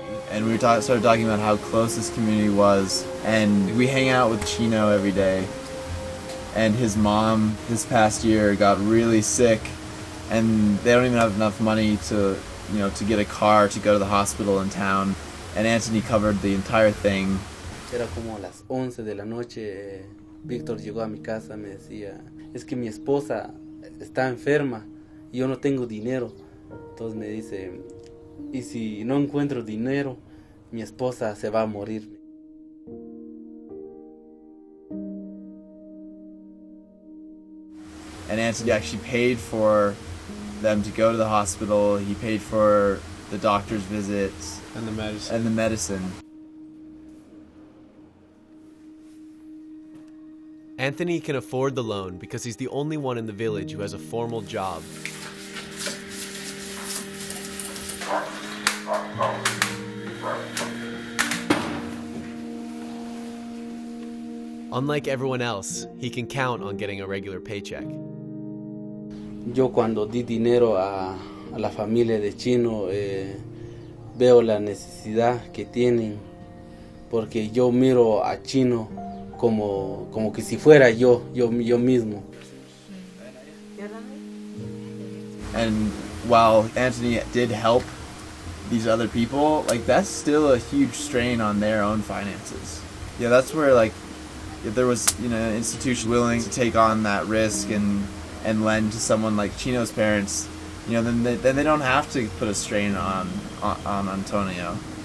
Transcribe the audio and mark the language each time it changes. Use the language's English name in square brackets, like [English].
[English] And we started talking about how close this community was, and we hang out with Chino every day. And his mom this past year got really sick, and they don't even have enough money to get a car to go to the hospital in town. And Anthony covered the entire thing. [Spanish] Era como a las 11 de la noche, Víctor llegó a mi casa, me decía, es que mi esposa está enferma y yo no tengo dinero. Entonces me dice, y si no encuentro dinero, mi esposa se va a morir. [English] And Anthony actually paid for them to go to the hospital. He paid for the doctor's visits and the medicine. Anthony can afford the loan because he's the only one in the village who has a formal job. Unlike everyone else, he can count on getting a regular paycheck. [Spanish] Yo cuando di dinero a la familia de Chino, veo la necesidad que tienen, porque yo miro a Chino como que si fuera yo mismo. [English] And while Anthony did help these other people, that's still a huge strain on their own finances. Yeah, that's where if there was, you know, an institution willing to take on that risk and lend to someone like Chino's parents, you know, then they don't have to put a strain on Antonio.